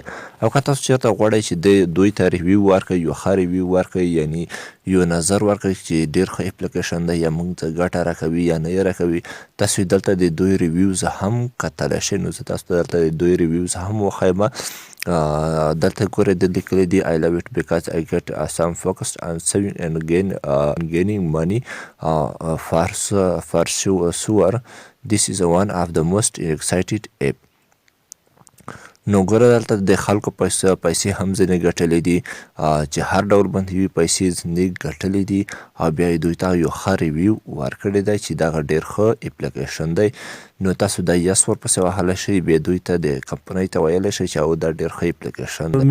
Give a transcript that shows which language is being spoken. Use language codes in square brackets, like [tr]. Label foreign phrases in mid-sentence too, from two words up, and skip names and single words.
[ps] او که تاسو چېرته غواړئ چې دوی ته ریویو ورکړئ، یو ښه ریویو ورکړئ، یعنی یو نظر ورکړئ چې ډېر ښه اپلیکیشن دی یا موږ ته ګټه راکوي یا نه یې راکوي، تاسو دلته د دوی ریویوز هم کتلی شئ. نو زه تاسو ته دلته د دوی ریویوز هم وښیم. دلته ګورئ د لیکلی دی [en] I love it because I get some focused on saving and gaining money for sure. This is one of the most excited app. [ps] نو ګوره دلته د خلکو پیسې هم ځینې ګټلې دي چې هر ډول باندې وي پیسې ځینې ګټلې دي او بیا یې دوی ته یو ښه ریویو ورکړی دی چې دغه ډېر ښه اپلیکیشن دی. نو تاسو دا یس ورپسې وهلی شئ، بیا دوی ته د کمپنۍ ته ویلی شئ چې او دا ډېر ښه اپلیکیشن دی.